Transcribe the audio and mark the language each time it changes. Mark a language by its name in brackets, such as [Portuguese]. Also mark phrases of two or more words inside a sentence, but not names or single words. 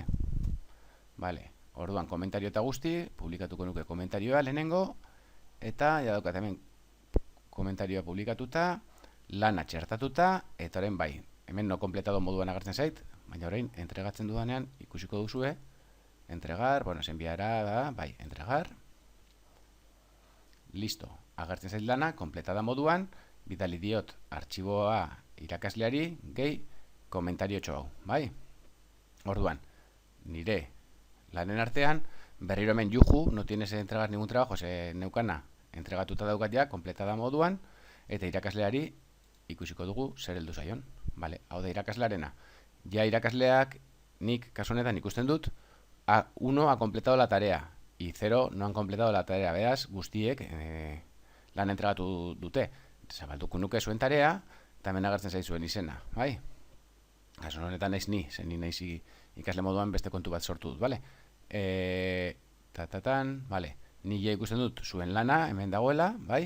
[Basque] Bale, orduan komentario eta guzti, publikatuko nuke komentarioa lehenengo, eta ja daukat hemen komentarioa publikatuta, lana txertatuta, eta orain bai, hemen [Spanish] no completado [Basque] moduan agertzen zait, baina orain entregatzen dudanean ikusiko duzue, [Spanish] entregar, bueno, se enviará [Basque] da, bai, [Spanish] entregar, listo, [Basque] agertzen zait lana, completada moduan, bidali diot artxiboa irakasleari, gehi, komentario txo hau, bai? Orduan, nire lanen artean, berriro hemen juju, [Spanish] no tienes que entregar ningún trabajo, [Basque] se neukana, entregatuta daukat ja, completada moduan, eta irakasleari ikusiko dugu zer heldu zaion. Vale, hau da irakaslearena. Ja irakasleak nik kasu honetan ikusten dut, [Spanish] 1 ha completado la tarea, y 0 no han completado la tarea. [Basque] Beraz, guztiek lan entregatu dute. Zabalduko nuke zuen tarea, eta hemen agertzen zaizuen izena, bai? Kasu honetan naiz ni, zen ni naiz ikasle moduan beste kontu bat sortu dut, bale? Bale, ni ja ikusten dut zuen lana, hemen dagoela, bai?